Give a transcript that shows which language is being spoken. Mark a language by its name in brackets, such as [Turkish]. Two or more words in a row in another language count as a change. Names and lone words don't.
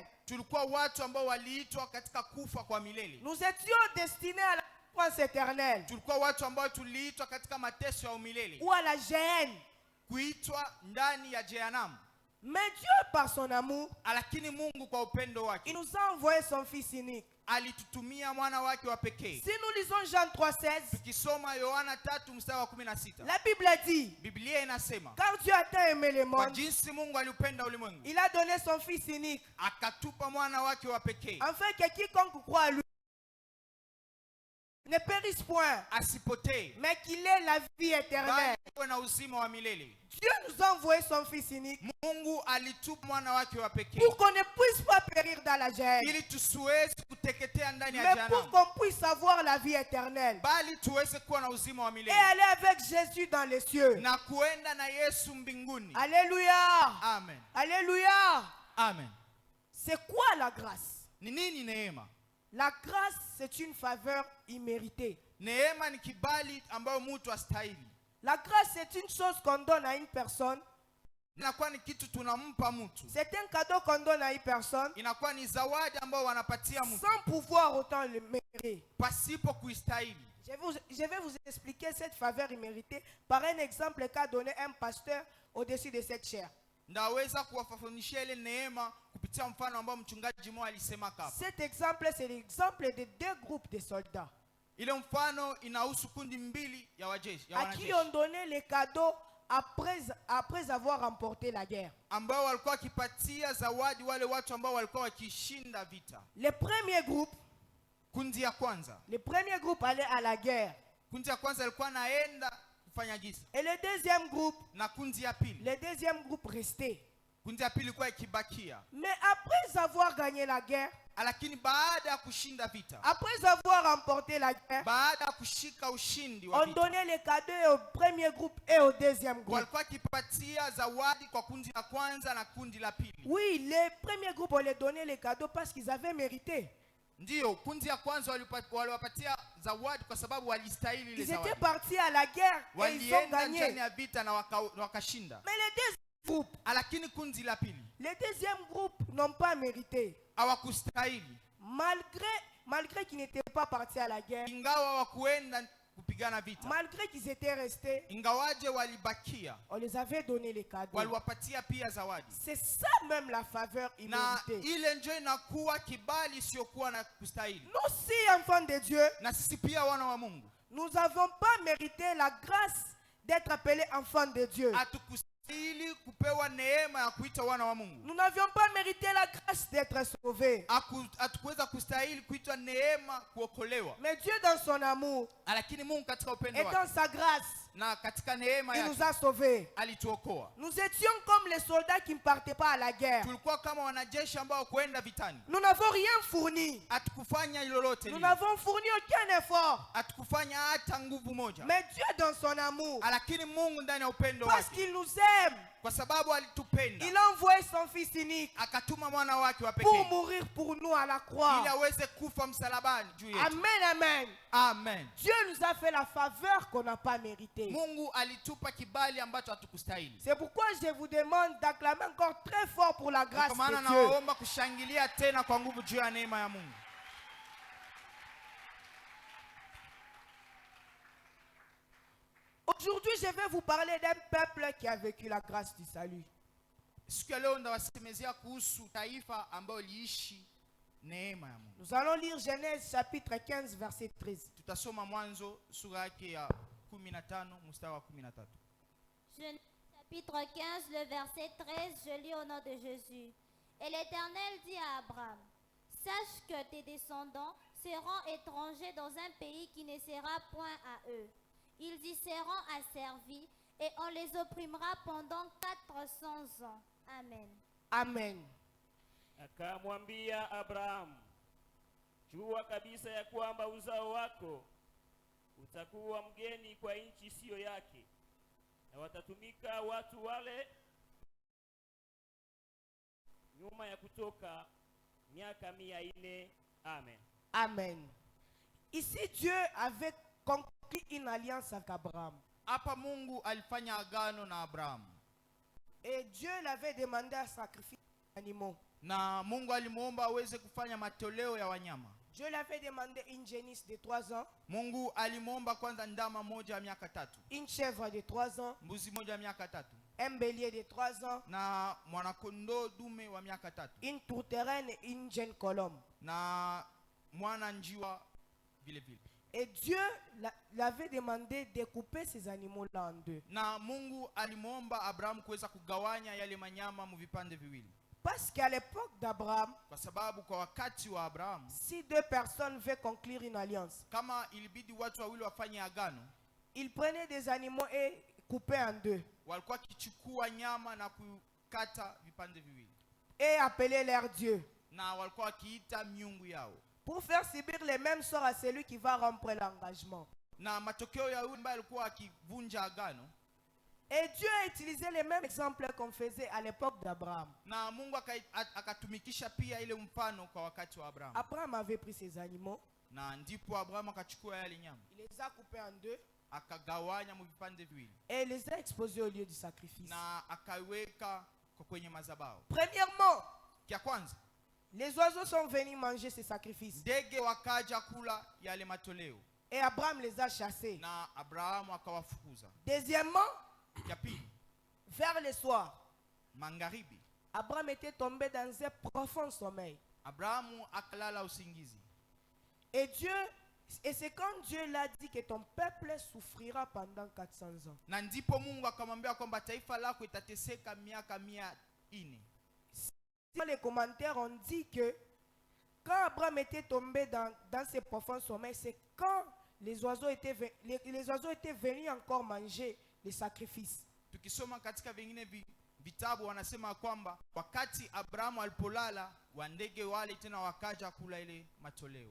[Swahili] tulikuwa watu ambao waliitwa katika kufa kwa milele. [French] Nous étions destinés à la souffrance éternelle [Swahili] Tulikuwa watu ambao tuliitwa katika mateso ya umilele, [French] ou à la géhenne. [Swahili] kuitwa ndani ya jehanamu. [French] Mais Dieu, par son amour, [Swahili] Lakini Mungu kwa upendo [French] il [Swahili] wake [French] nous a envoyé son Fils unique. [Swahili] alitutumia mwana wake wa pekee. [French] Si nous lisons Jean 3,16, [Swahili] Tukisoma Yohana 3:16, [French] la Bible dit, [Swahili] Biblia inasema, [French] car Dieu a tant aimé le [Swahili] kwa [French] monde, [Swahili] jinsi Mungu aliupenda ulimwengu [French] il a donné son Fils unique, [Swahili] akatupa mwana wake wa pekee, [French] afin que quiconque croit à lui ne périsse point, [Swahili] asipotee [French] mais qu'il ait la vie éternelle. [Swahili] bali awe na uzima wa milele. [French] Dieu nous a envoyé son Fils unique [Swahili] Mungu alitupa mwana wake wa pekee [French] pour qu'on ne puisse pas périr dans la géhenne, [Swahili] ili tusiweze kuteketea ndani ya [French] mais pour [Swahili] jehanamu, [French] qu'on puisse avoir la vie éternelle [Swahili] bali tuweze kuwa na uzima wa [French] et [Swahili] milele [French] aller avec Jésus dans les cieux. [Swahili] na kuenda na Yesu mbinguni. [French] Alléluia. [Swahili] Amen. [French] Alléluia. [Swahili] Amen. [French] C'est quoi la grâce? [Swahili] Ni nini neema? [French] La grâce, c'est une faveur imméritée. [Swahili] Neema ni kibali ambayo mtu astahili. [French] La grâce, c'est une chose qu'on donne à une personne. [Swahili] Inakuwa ni kitu tunampa mtu. [French] C'est un cadeau qu'on donne à une personne [Swahili] Inakuwa ni zawadi ambayo wanapatia mtu [French] sans pouvoir autant le mériter. [Swahili] pasipo kuistahili. [French] Je vais vous expliquer cette faveur imméritée par un exemple qu'a donné un pasteur au-dessus de cette chair. [Swahili] Ndaweza kuwafafanishia ile neema kupitia mfano ambao mchungaji mmoja alisema hapa. [French] Cet exemple, c'est l'exemple de 2 groupes de soldats [Swahili] Ile mfano inahusu kundi mbili ya wajeshi, ya [French] à qui [Swahili] wanajeshi [French] on donnait les cadeaux après avoir remporté la guerre. [Swahili] ambao walikuwa wakipatia zawadi wale watu ambao walikuwa wakishinda vita. [French] Le premier groupe allait à la guerre. [Swahili] Kundi ya kwanza alikuwa naenda kufanya gisa, [French] Et le deuxième groupe, [Swahili] na kundi ya pili, [French] restait. [Swahili] kundi ya pili ilikuwa ikibakia. [French] Mais après avoir gagné la guerre, [Swahili] Lakini baada ya kushinda vita, [French] après avoir remporté la guerre, [Swahili] baada ya kushika ushindi wa [French] on [Swahili] vita, [French] donnait les cadeaux au premier groupe et au deuxième groupe. [Swahili] walikuwa kipatia zawadi kwa kundi la kwanza na kundi la pili. [French] Oui, les premiers groupes, on les donnait les cadeaux parce qu'ils avaient mérité. [Swahili] Ndiyo, kundi ya kwanza waliwapatia zawadi kwa sababu walistahili ile [French] Ils étaient [Swahili] zawadi. [French] partis à la guerre et ils ont [Swahili] Walienda ndani [French] gagné. [Swahili] ya vita na wakashinda. [French] Mais les deuxième groupe, [Swahili] Lakini kundi la pili [French] les deuxième groupe n'ont pas mérité. [Swahili] hawakustahili, [French] Malgré qu'ils n'étaient pas partis à la guerre, [Swahili] ingawa hawakuenda kupigana vita, [French] malgré qu'ils étaient restés, [Swahili] ingawaje walibakia, [French] on les avait donné les cadeaux. [Swahili] waliwapatia pia zawadi. [French] C'est ça même la faveur [Swahili] Na [French] imméritée. [Swahili] ile ndio inakuwa kibali isiyokuwa na kustahili. [French] Nous aussi, enfants de Dieu, [Swahili] Na sisi pia wana wa Mungu [French] nous n'avons pas mérité la grâce d'être appelés enfants de Dieu. [Swahili] hatukustahili kupewa neema ya kuitwa wana wa Mungu. [French] Nous n'avions pas mérité la grâce d'être sauvés. [Swahili] Hatukuweza kustahili kuitwa neema kuokolewa. [French] Mais Dieu, dans son amour [Swahili] Lakini Mungu katika upendo [French] et [Swahili] wake [French] dans sa grâce, [Swahili] na katika neema [French] il nous [Swahili] yake [French] a sauvés. [Swahili] alituokoa. [French] Nous étions comme les soldats qui ne partaient pas à la guerre. [Swahili] Tulikuwa kama wanajeshi ambao kwenda vitani. [French] Nous n'avons rien fourni. [Swahili] Hatukufanya lolote [French] Nous [Swahili] lile. [French] n'avons fourni aucun effort. [Swahili] Hatukufanya hata nguvu moja. [French] Mais Dieu dans son amour, [Swahili] Lakini Mungu ndani ya upendo [French] parce [Swahili] wake, [French] qu'il nous aime, [Swahili] kwa sababu alitupenda, [French] il a envoyé son fils unique [Swahili] akatuma mwana wake wa [French] pour [Swahili] pekee [French] mourir pour nous à la croix. [Swahili] ili aweze kufa msalabani juu yetu. [French] Amen, amen. [Swahili] Amen. [French] Dieu nous a fait la faveur qu'on n'a pas méritée. [Swahili] Mungu alitupa kibali ambacho hatukustahili. [French] C'est pourquoi je vous demande d'acclamer encore très fort pour la grâce [Swahili] Kwa maana [French] de Dieu. [Swahili] nawaomba kushangilia tena kwa nguvu juu ya neema ya Mungu. [French] Aujourd'hui, je vais vous parler d'un peuple qui a vécu la grâce du salut. [Swahili] Siku ya leo ndawasemezea kuhusu taifa ambalo liishi neema ya Mungu. [French] Nous allons lire Genèse chapitre 15 verset 13. [Swahili] Tutasoma Mwanzo sura yake ya 15 mstari wa 13. [French] Genèse chapitre 15, le verset 13, je lis au nom de Jésus. Et l'Éternel dit à Abraham, sache que tes descendants seront étrangers dans un pays qui ne sera point à eux. Ils y seront asservis et on les opprimera pendant 400 ans. Amen. Amen. [Swahili] Akamwambia Abrahamu, jua kabisa ya kwamba uzao wako utakuwa mgeni kwa nchi isiyo yake, na watatumika watu wale nyuma ya kutoka miaka 400. Amen. Amen. [French] Ici, Dieu avait conclu une alliance avec Abraham. [Swahili] Hapa Mungu alifanya agano na Abrahamu. [French] Et Dieu l'avait demandé à sacrifier des animaux. [Swahili] Na Mungu alimuomba aweze kufanya matoleo ya wanyama. [French] Dieu l'avait demandé une génisse de 3 ans, [Swahili] Mungu alimuomba kwanza ndama moja ya miaka 3, [French] une chèvre de 3 ans, [Swahili] mbuzi moja ya miaka 3, [French] un bélier de 3 ans, [Swahili] na mwanakondoo dume wa miaka 3, [French] une tourterelle et une jeune colombe. [Swahili] na mwana njiwa vile vile. [French] Et Dieu l'avait demandé de couper ces animaux-là en deux. [Swahili] Na Mungu alimuomba Abrahamu kuweza kugawanya yale manyama mu vipande viwili. [French] Parce qu'à l'époque d'Abraham, [Swahili] Kwa sababu kwa wakati wa Abrahamu, [French] si deux personnes veulent conclure une alliance, [Swahili] kama ilibidi watu wawili wafanye agano, [French] ils prenaient des animaux et coupaient en deux. [Swahili] walikuwa kichukua nyama na kukata vipande viwili, [French] Et appelaient leur Dieu. [Swahili] na walikuwa wakiita miungu yao. [French] Pour faire subir les mêmes sorts à celui qui va rompre l'engagement. [Swahili] Na matokeo ya yule ambaye alikuwa akivunja agano, [French] Et Dieu a utilisé les mêmes exemples qu'on faisait à l'époque d'Abraham. [Swahili] na Mungu akatumikisha pia ile mfano kwa wakati wa Abrahamu. [French] Abraham avait pris ses animaux, [Swahili] Na ndipo Abrahamu akachukua yale nyama, [French] il les a coupés en deux [Swahili] akagawanya mu vipande viwili, [French] et il les a exposés au lieu du sacrifice. [Swahili] na akaiweka kwenye madhabahu. [French] Premièrement, [Swahili] Kia kwanza, [French] les oiseaux sont venus manger ces sacrifices. [Swahili] ndege wakaja kula yale matoleo, [French] Et Abraham les a chassés. [Swahili] na Abrahamu akawafukuza. [French] Deuxièmement, [Swahili] Kia pili, [French] vers le soir, [Swahili] magharibi, [French] Abraham était tombé dans un profond sommeil. [Swahili] Abrahamu akalala usingizi. [French] Et c'est quand Dieu l'a dit que ton peuple souffrira pendant 400 ans. [Swahili] Na ndipo Mungu akamwambia kwamba taifa lako itateseka miaka 400. [French] Dans les commentaires, on dit que quand Abraham était tombé dans ce profond sommeil, c'est quand les oiseaux étaient venus encore manger les sacrifices. [Swahili] Tukisoma katika vingine vitabu wanasema kwamba wakati Abrahamu alipolala, wandege wale tena wakaja kula ile matoleo.